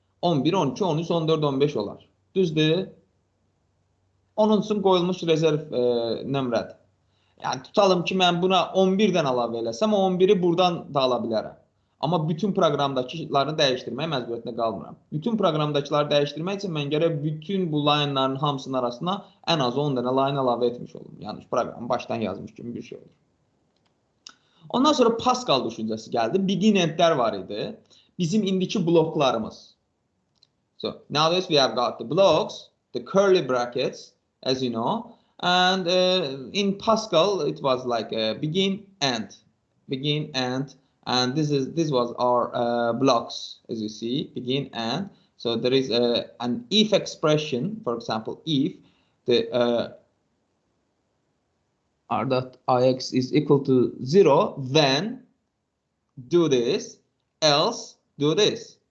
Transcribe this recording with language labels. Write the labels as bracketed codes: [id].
[az] 11, 12, 13, 14, 15 olar. Düzdür? Onun üçün qoyulmuş rezerv nömrədir. Yəni tutalım ki, mən buna 11 dənə əlavə eləsəm, o 11-i buradan da ala bilərəm. Amma bütün proqramdakıları dəyişdirmək məcburiyyətində qalmıram. Bütün proqramdakıları dəyişdirmək üçün mən gərək bütün bu line-ların hamısının arasına ən az 10 dənə line əlavə etmiş olum. Yəni proqramı başdan yazmış kimi bir şey olur. Ondan sonra Pascal düşüncəsi gəldi. Begin endlər var idi. Bizim indiki bloklarımız. [en] So nowadays we have got the blocks, the curly brackets, as you know, and in Pascal it was like begin, end, and this was our blocks, as you see, begin, end. So there is an if expression, for example, if the r.ix is equal to 0, then do this, else do this.